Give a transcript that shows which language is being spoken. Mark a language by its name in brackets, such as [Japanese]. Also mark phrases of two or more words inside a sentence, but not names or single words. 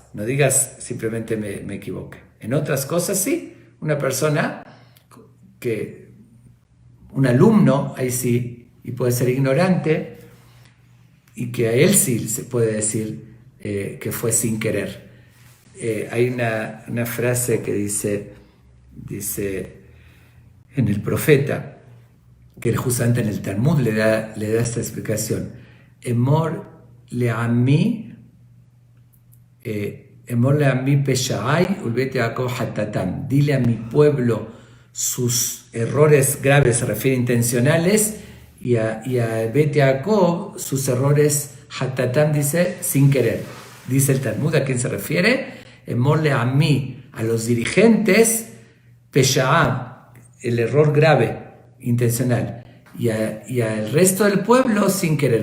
[Spanish] No digas simplemente me equivoqué. En otras cosas sí, una persona, un alumno, ahí sí, y puede ser ignorante, y que a él sí se puede decir que fue sin querer. Hay una frase que dice en el profeta, que justamente en el Talmud le da esta explicación. [Hebrew] אמור לעמי פשעי ולבית יעקב חטאתם. [Spanish] Dile a mi pueblo sus errores graves, se refiere intencionales, y a Bet Yaakov sus errores hatatam, dice sin querer. Dice el Talmud, ¿a quién se refiere? [Hebrew] אמור לעמי, [Spanish] a los dirigentes, peshaam, el error grave, intencional, y al resto del pueblo sin querer.